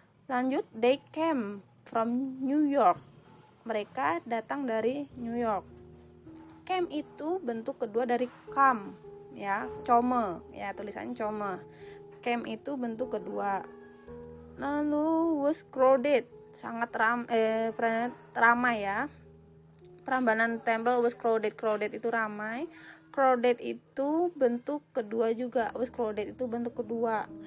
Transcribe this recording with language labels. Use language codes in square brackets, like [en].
[id] Lanjut, [en] they came from New York. [id] Mereka datang dari New York. Came itu bentuk kedua dari come ya, come ya, tulisannya come. Came itu bentuk kedua. Lalu was crowded, sangat ramai ya. [en] Prambanan temple was crowded. [id] Crowded itu ramai. Crowded itu bentuk kedua juga. Was crowded itu bentuk kedua.